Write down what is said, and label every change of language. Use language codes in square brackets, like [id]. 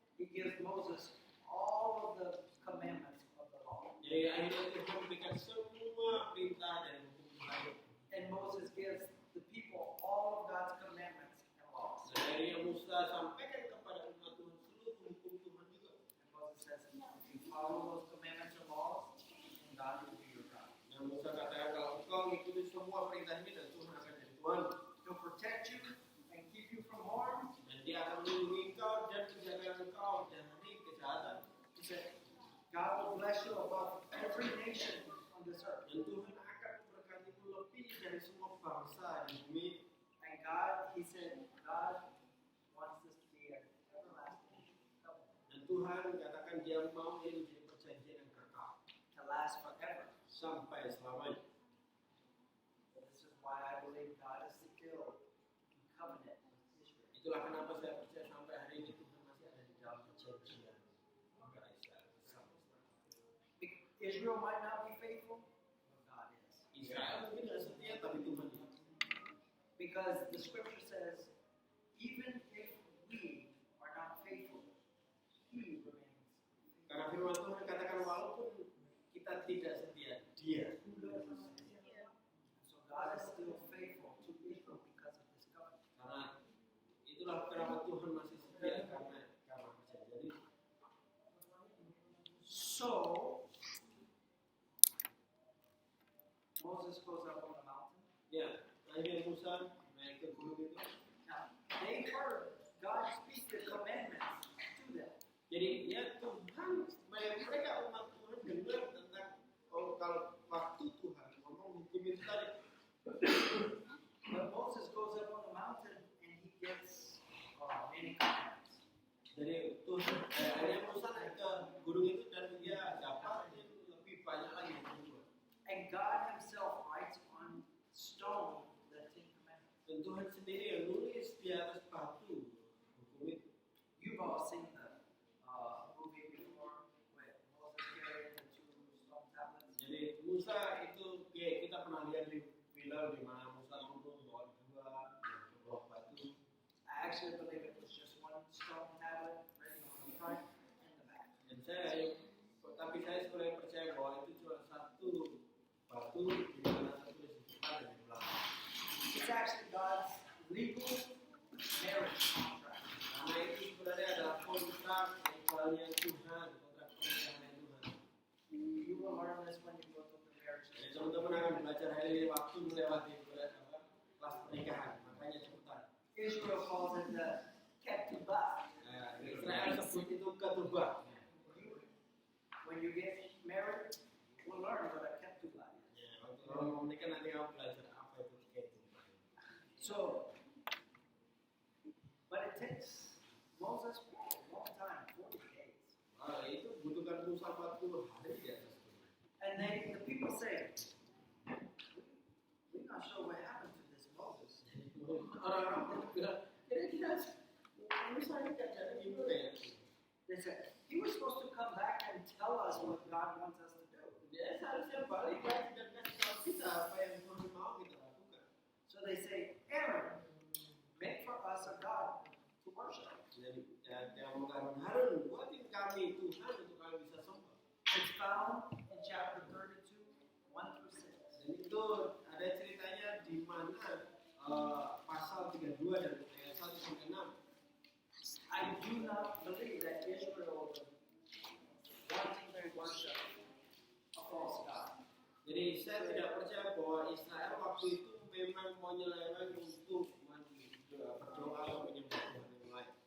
[en] He gives Moses all of the commandments of the law. [id] Jadi akhirnya Tuhan memberikan semua perintah dan hukum Tuhan. [en] And Moses gives the people all of God's commandments and laws. [id] Dan akhirnya Musa sampaikan kepada umat Tuhan seluruh hukum Tuhan juga. [en] And Moses says, if you follow those commandments and laws, then God will be your God. [id] Dan Musa katakan kalau engkau mengikuti semua perintah ini dan Tuhan akan jadi Tuhan. [en] He'll protect you and keep you from harm. [id] Dan dia akan melindungi engkau dan menjaga engkau dari kejahatan. [en] He said, God will bless you above every nation on this earth. [id] Dan Tuhan akan memberkatimu lebih dari semua bangsa di bumi. [en] And God, he said, God wants this to be an everlasting covenant, [id] Dan Tuhan katakan dia mau ini menjadi perjanjian yang kekal [en] to last forever. [id] sampai selamanya. [en] So this is why I believe God is still in covenant with Israel. [id] Itulah kenapa saya percaya sampai hari ini Tuhan masih ada di dalam perjanjian antara Israel bersama [en] Israel might not be faithful, but God is. [id] Israel mungkin tidak setia, tapi Tuhan tidak. [en] Because the scripture says, even if we are not faithful, he remains [id] Karena firman Tuhan katakan walaupun kita tidak setia, dia. [en] So God is still faithful to Israel because of this covenant. [id] Karena itulah kenapa Tuhan masih setia karena perjanjian itu. [en] So Moses goes up on the mountain. [id] Ya, akhirnya Musa naik ke gunung itu. [en] Now, they heard God speak the commandments to them. [id] Jadi ya Tuhan, mereka umat Tuhan dengar tentang kalau waktu Tuhan ngomong hukum itu tadi. [en] But Moses goes up on the mountain and he gets many commandments. [id] Jadi Tuhan, akhirnya Musa naik ke gunung itu dan dia dapat lebih banyak lagi hukum Tuhan. [en] And God himself writes on stone the Ten Commandments. [id] Dan Tuhan sendiri yang nulis di atas batu hukum itu. [en] You've all seen the movie before with Moses carrying the two stone tablets. [id] Jadi Musa itu kita pernah lihat di film di mana Musa turun bawa dua batu. [en] I actually believe it was just one stone tablet written on the front and the back. [id] Dan tapi saya sebenarnya percaya bahwa itu cuma satu batu di mana tertulis di depan dan di belakang. [en] It's actually God's legal marriage contract. [id] Karena itu sebenarnya adalah kontrak legalnya Tuhan, kontrak pernikahan Tuhan. [en] You will learn this when you go to the marriage. [id] Jadi teman-teman akan belajar hari ini waktu melewati kelas pernikahan, makanya cepetan. [en] Israel calls it the ketubah. [id] Israel sebut itu ketubah. [en] When you get married, we'll learn what a ketubah is. [id] Ya, waktu orang mau menikah nanti kamu belajar apa itu ketubah. [en] So, but it takes Moses a long time, 40 days. [id] Wah, itu butuhkan Musa 40 hari di atas gunung. [en] And the people say, we're not sure what happened to this Moses. [id] Orang-orang berkira, kira-kira Musa ini keadaan gimana ya? [en] They said, he was supposed to come back and tell us what God wants us to do. [id] Dia seharusnya balik lagi dan kasih tahu kita apa yang Tuhan mau kita lakukan. [en] So they say, Aaron, make for us a God to worship. [id] Jadi dia mengatakan Harun, buatin kami Tuhan untuk kami bisa sembah. [en] It's found in chapter 32, 1 through 6. [id] Dan itu ada ceritanya di mana pasal 32 dan ayat 1 sampai 6. [en] I do not believe that Israel was wanting to worship a false God. [id] Jadi saya tidak percaya bahwa Israel waktu itu memang mau nyeleweng untuk berdoa atau menyembah Tuhan yang lain.